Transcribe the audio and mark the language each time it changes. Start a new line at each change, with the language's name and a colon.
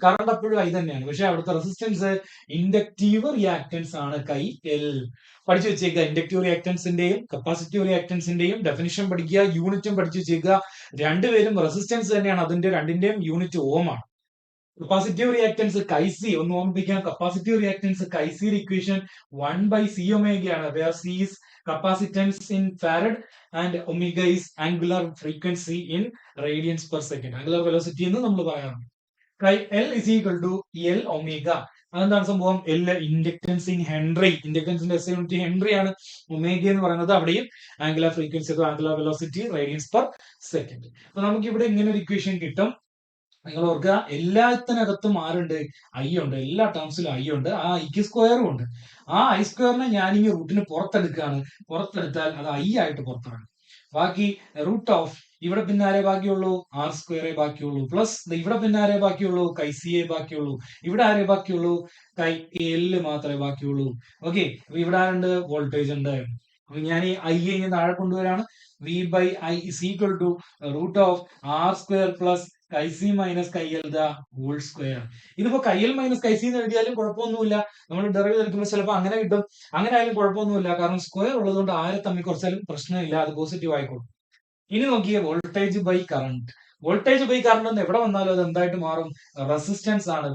Malayalam: Current എപ്പോഴും I തന്നെയാണ്, പക്ഷെ അവിടുത്തെ റെസിസ്റ്റൻസ് ഇൻഡക്റ്റീവ് റിയാക്ടൻസ് ആണ്, കൈ എൽ. പഠിച്ചു വെച്ചേക്കുക. ഇൻഡക്റ്റീവ് റിയാക്ടൻസിന്റെയും കപ്പാസിറ്റീവ് റിയാക്ടൻസിന്റെയും ഡെഫിനിഷൻ പഠിക്കുക, യൂണിറ്റും പഠിച്ചു വെച്ചേക്കുക. രണ്ടുപേരും റെസിസ്റ്റൻസ് തന്നെയാണ്, അതിന്റെ രണ്ടിന്റെയും യൂണിറ്റ് ഓം ആണ്. കപ്പാസിറ്റീവ് റിയാക്ടൻസ് കൈസി ഒന്ന് ഓർമ്മിപ്പിക്കാം. Capacitive reactance കൈസിയുടെ equation
English: 1/C
Malayalam: ഒമേഗയാണ്.
English: Where C is capacitance in farad and omega is angular frequency in radians per second. Angular velocity
Malayalam: എന്ന് നമ്മൾ പറയാറുണ്ട്.
English: L is equal to L
Malayalam: omega. അതെന്താണ് സംഭവം? L inductance in Henry. ഇൻഡക്ടൻസിന്റെ SI unit Henry ആണ്. Omega എന്ന് പറയുന്നത് അവിടെയും angular frequency, angular velocity, radians per second. അപ്പൊ നമുക്ക് ഇവിടെ ഇങ്ങനെ ഒരു ഇക്വേഷൻ കിട്ടും. നിങ്ങൾ ഓർക്കുക, എല്ലാത്തിനകത്തും ആരുണ്ട്? I ഉണ്ട്. എല്ലാ ടേംസിലും I ഉണ്ട്. ആ ഐക്ക് സ്ക്വയറും ഉണ്ട്. ആ I സ്ക്വയറിനെ ഞാൻ ഈ റൂട്ടിന് പുറത്തെടുക്കുകയാണ്. പുറത്തെടുത്താൽ അത് I ആയിട്ട് പുറത്തിറങ്ങും. ബാക്കി റൂട്ട് ഓഫ് ഇവിടെ പിന്നെ ആരേ ബാക്കിയുള്ളൂ? R സ്ക്വയറേ ബാക്കിയുള്ളൂ. പ്ലസ് ഇവിടെ പിന്നെ ആരേ ബാക്കിയുള്ളൂ? കൈ സിയെ ബാക്കിയുള്ളൂ. ഇവിടെ ആരേ ബാക്കിയുള്ളൂ? കൈ എൽ മാത്രമേ ബാക്കിയുള്ളൂ. ഓക്കെ, അപ്പൊ ഇവിടെ ആരുണ്ട്? വോൾട്ടേജ് ഉണ്ട്. അപ്പൊ ഞാൻ ഈ I ഇങ്ങനെ താഴെ കൊണ്ടുവരാണ്.
English: V/I is equal to root of R square plus
Malayalam: കൈ സി മൈനസ് കൈ എൽ ദ ഹോൾ സ്ക്വയർ. ഇതിപ്പോ കൈ എൽ മൈനസ് കൈ സി എന്ന് എഴുതിയാലും കുഴപ്പമൊന്നുമില്ല. നമ്മൾ ഡെറിവേറ്റീവ് എടുക്കുമ്പോൾ ചിലപ്പോൾ അങ്ങനെ കിട്ടും. അങ്ങനെ ആയാലും കുഴപ്പമൊന്നുമില്ല, കാരണം സ്ക്വയർ ഉള്ളതുകൊണ്ട് ആരെ തമ്മിൽ കുറച്ചാലും പ്രശ്നമില്ല, അത് പോസിറ്റീവ് ആയിക്കോളും. ഇനി നോക്കിയേ, voltage by current. Voltage by current എന്ന് എവിടെ വന്നാലും അത് എന്തായിട്ട് മാറും? റെസിസ്റ്റൻസ് ആണ്.